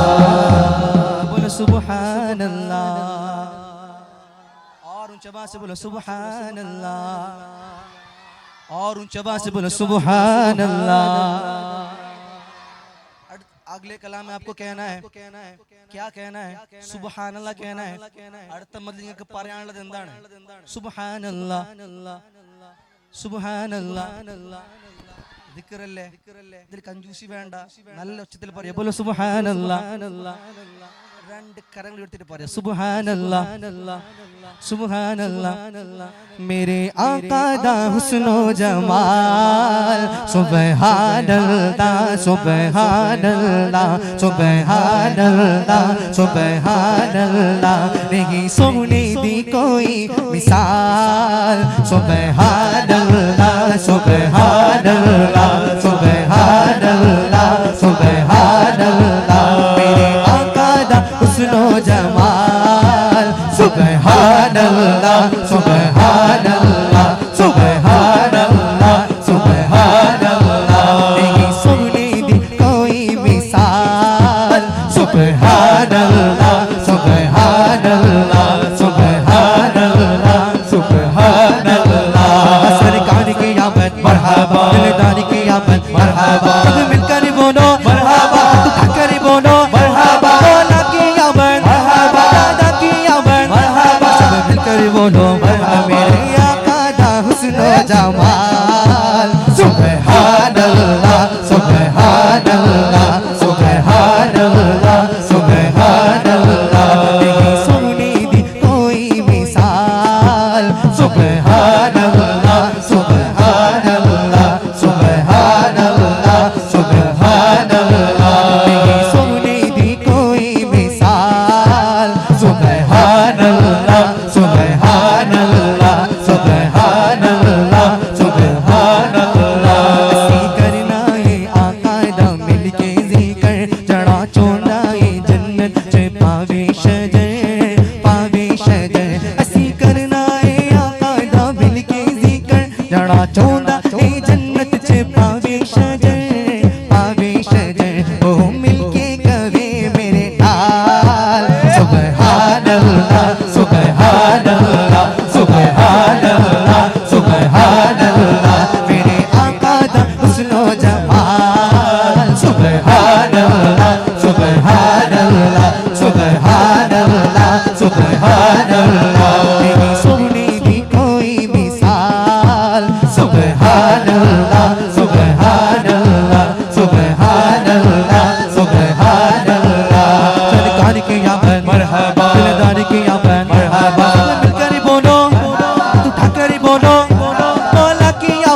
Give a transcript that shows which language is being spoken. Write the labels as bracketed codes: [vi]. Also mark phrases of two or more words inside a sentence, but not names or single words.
[hi] बोलो [ar] سبحان الله, [hi] और ऊंचा आवाज से बोलो [ar] سبحان الله, [hi] और ऊंचा आवाज से बोलो [ar] سبحان الله. [hi] अगले कलाम में आपको कहना है, क्या कहना है? [ar] سبحان الله [hi] कहना है। [ml] അടുത്ത മദ്ദ് നിങ്ങൾക്ക് പറയാനുള്ളത് എന്താണ്? [ar] سبحان الله، سبحان الله, [ml] ദിക്റല്ലേ, ഇതിൽ കഞ്ചൂസി വേണ്ട, നല്ല ഉച്ചത്തിൽ പറയാ. ബോലോ [ar] سبحان الله, [ml] രണ്ട് കരങ്ങൾ ഉയർത്തിട്ട് പറയാ [ar] سبحان الله، سبحان الله. [pa] ਮੇਰੇ ਆਕਾ ਦਾ ਹੁਸਨੋ ਜਮਾਲ, [ar] سبحان الله، سبحان الله، سبحان الله، سبحان الله, सुब्हान अल्लाह, [pa] ਨਹੀਂ ਸੋਨੇ ਦੀ ਕੋਈ ਮਿਸਾਲ, [ar] سبحان الله، سبحان الله، سبحان الله، سبحان الله. [pa] ਮੇਰੇ ਆਕਾ ਦਾ ਹੁਸਨੋ ਜਮਾਲ, [ar] سبحان الله، سبحان الله، سبحان الله، سبحان الله, सुब्हान अल्लाह, [pa] ਨਹੀਂ ਸੁਨਨੇ ਦੀ ਕੋਈ ਮਿਸਾਲ, [ar] سبحان الله، سبحان الله، سبحان الله، سبحان الله. [hi] सरकार की आमद मरहबा, दिलदार की आमद मरहबा, सब मिलकर बोलो मरहबा, उठाकर बोलो मरहबा, मौला की आमद मरहबा, दादा की आमद मरहबा, सब मिलकर बोलो मरहबा। [pa] ਮੇਰੇ ਆਕਾ ਦਾ ਹੁਸਨੋ ਜਮਾਲ, [ar] سبحان الله، سبحان الله، سبحان الله، سبحان الله, सुब्हान अल्लाह, [pa] ਨਹੀਂ ਸੁਨਨੇ ਦੀ ਕੋਈ मिसाल, [ar] سبحان الله، سبحان الله، سبحان الله، سبحان الله, सुब्हान अल्लाह, [pa] ਨਹੀਂ ਸੁਨਨੇ ਦੀ ਕੋਈ ਮਿਸਾਲ, [ar] سبحان الله، سبحان الله، سبحان الله، سبحان الله. [pa] ਐਸੀ ਕਰਨਾ ਹੈ ਆਕਾ ਦਾ ਮਿਲਕੇ ਜ਼ਿਕਰ, ਚੜ੍ਹਾ ਚੋਂਦਾ ਹੈ ਜੰਨਤ ਚ ਪਾਵੇ ਸ਼ਜਰ, ਪਾਵੇ ਸ਼ਜਰ। ਐਸੀ ਕਰਨਾ ਹੈ ਆਕਾ ਦਾ ਮਿਲਕੇ ਜ਼ਿਕਰ, ਚੜ੍ਹਾ ਚੋਂਦਾ ਹੈ ਜੰਨਤ ਚ ਪਾਵੇ ਸ਼ਜਰ, ਪਾਵੇ ਸ਼ਜਰ। ਓ ਮਿਲਕੇ ਕਵੇ ਮੇਰੇ ਨਾਲ, [ar] سبحان الله، سبحان الله، سبحان الله، سبحان الله. [pa] ਮੇਰੇ ਆਕਾ ਦਾ ਹੁਸਨੋ ਜਮਾਲ, [ar] سبحان الله، سبحان الله، سبحان الله، سبحان الله, सुब्हान अल्लाह, [pa] ਨਹੀਂ ਸੁਨਨੇ ਦੀ ਕੋਈ ਮਿਸਾਲ, [ar] سبحان الله، سبحان الله، سبحان الله، سبحان الله. [hi] सरकार की आमद मरहबा, दिलदार की आमद मरहबा, मिलकर बोलो, उठाकर बोलो मौला की